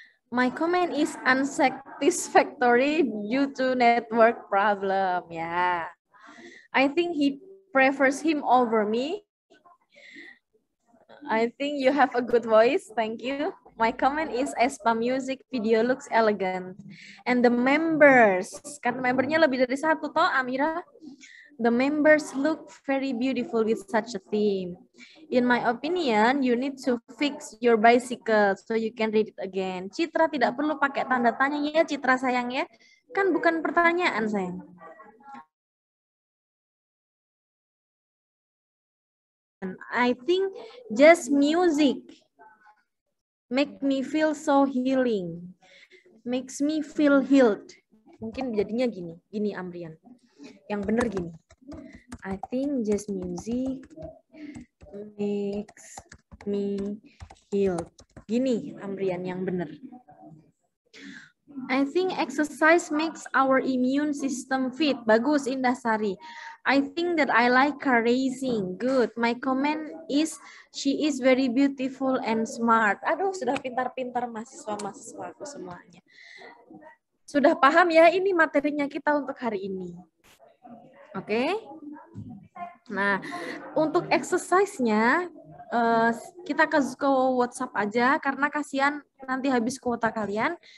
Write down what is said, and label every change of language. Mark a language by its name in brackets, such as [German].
[English] My comment is unsatisfactory due to network problem. Ya, I think he prefers him over me. I think you have a good voice. Thank you. My comment is Aespa music video looks elegant. And the members, [Indonesian] karena membernya lebih dari satu toh, Amira. [English] The members look very beautiful with such a theme. In my opinion, you need to fix your bicycle so you can read it again. [Indonesian] Citra tidak perlu pakai tanda tanya ya, Citra sayang ya. Kan bukan pertanyaan sayang. [English] I think just music make me feel so healing, makes me feel healed. [Indonesian] Mungkin jadinya gini Amrian. Yang bener gini. [English] I think just music makes me healed. [Indonesian] Gini Amrian yang bener. [English] I think exercise makes our immune system fit. [Indonesian] Bagus Indah Sari. [English] I think that I like car racing. Good. My comment is she is very beautiful and smart. [Indonesian] Aduh, sudah pintar-pintar mahasiswa-mahasiswa aku semuanya. Sudah paham ya ini materinya kita untuk hari ini. Oke. Nah, untuk exercise-nya kita ke WhatsApp aja karena kasihan nanti habis kuota kalian.